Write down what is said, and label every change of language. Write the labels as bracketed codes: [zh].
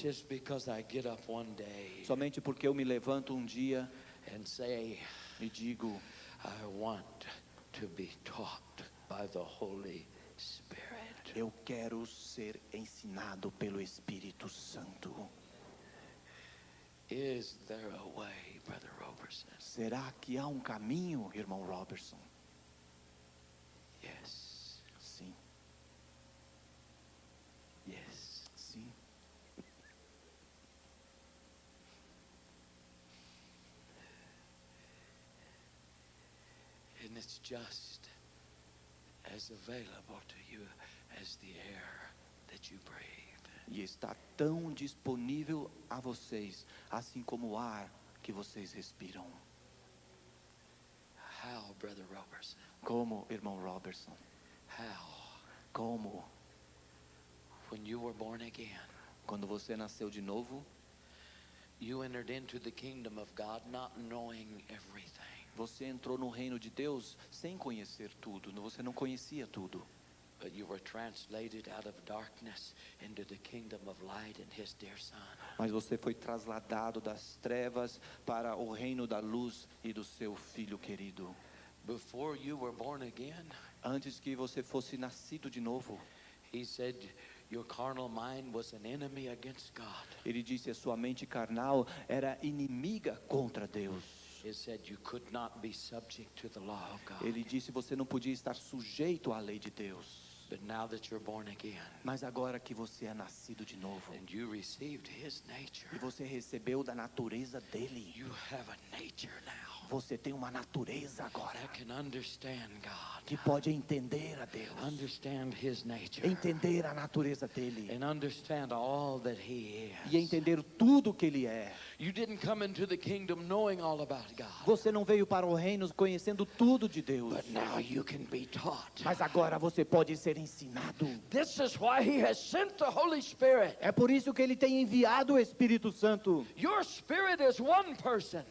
[en] Just because I get up one day [pt] Somente porque eu me levanto um dia [en] and say, [pt] e digo, [en] I want to be taught by the Holy Spirit. [pt] eu quero ser ensinado pelo Espírito Santo. [en] Is there a way, Brother Roberson? [pt] Será que há um caminho, irmão Robertson? [en] Yes. [pt] Sim, [en] Yes. [pt] sim. [en] And it's just as available to you as the air that you breathe. [pt] E está tão disponível a vocês, assim como o ar que vocês respiram. [en] How, Brother Roberson? [pt] Como, irmão Robertson? [en] How? [pt] Como? [en] When you were born again, [pt] Quando você nasceu de novo, [en] you entered into the kingdom of God not knowing everything. [pt] você entrou no reino de Deus sem conhecer tudo. Você não conhecia tudo. [en] But you were translated out of darkness into the kingdom of light in His dear Son. [pt] Mas você foi trasladado das trevas para o reino da luz e do seu Filho querido. [en] Before you were born again, [pt] Antes que você fosse nascido de novo, [en] He said your carnal mind was an enemy against God. [pt] Ele disse a sua mente carnal era inimiga contra Deus. [en] He said you could not be subject to the law of God. [pt] Ele disse você não podia estar sujeito à lei de Deus. [en] But now that you're born again [pt] Mas agora que você é nascido de novo [en] and you received His nature, [pt] e você recebeu da natureza dele, [en] you have a nature now [pt] você tem uma natureza agora [en] that can understand God, [pt] que pode entender a Deus, [en] understand His nature, [pt] entender a natureza dele [en] and understand all that He [pt] e [en] is. [pt] entender tudo que ele é. [en] You didn't come into the kingdom knowing all about God, [pt] Você não veio para o reino conhecendo tudo de Deus, [en] but now you can be taught. [pt] mas agora você pode ser ensinado. [en] This is why He has sent the Holy Spirit. [pt] É por isso que ele tem enviado o Espírito Santo. [en] Your spirit is one person.